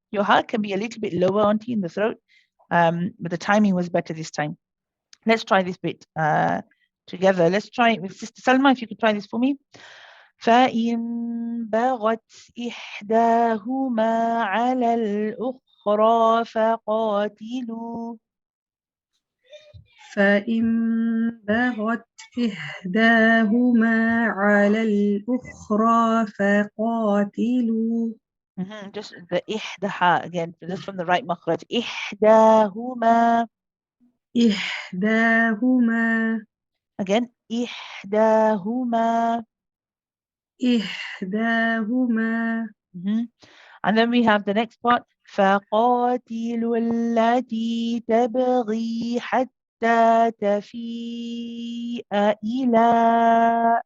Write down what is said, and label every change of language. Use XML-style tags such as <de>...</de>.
<en>Your ha can be a little bit lower, auntie, in the throat, but the timing was better this time. Let's try this bit together. Let's try it with Sister Salma, if you could try this for me.</en> <ar>فإن بغت إحداهما على الأخرى فقاتلوا. فإن بغت إحداهما على الأخرى فقاتلوا.</ar> <en>Just the إحدى again, just from the right makhraj.</en> <ar>إحداهما. إحداهما. Again, إحداهما. إحداهما.</ar> <en>And then we have the next part.</en> <ar>فقاتلوا التي تبغي حتى تفيء إلى.</ar>